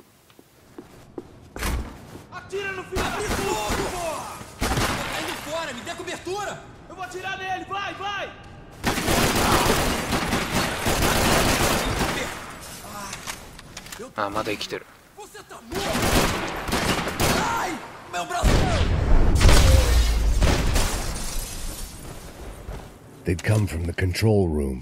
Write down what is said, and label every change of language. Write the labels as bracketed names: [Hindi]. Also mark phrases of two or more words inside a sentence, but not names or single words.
[Portuguese] Atira no filho da puta, porra! Tá caindo fora, me dê cobertura! Eu vou atirar nele, vai, vai! [Japanese] あ、まだ生きてる。 [Portuguese] Você tá morto! Ai! Meu braço! [English] They'd come from the control room.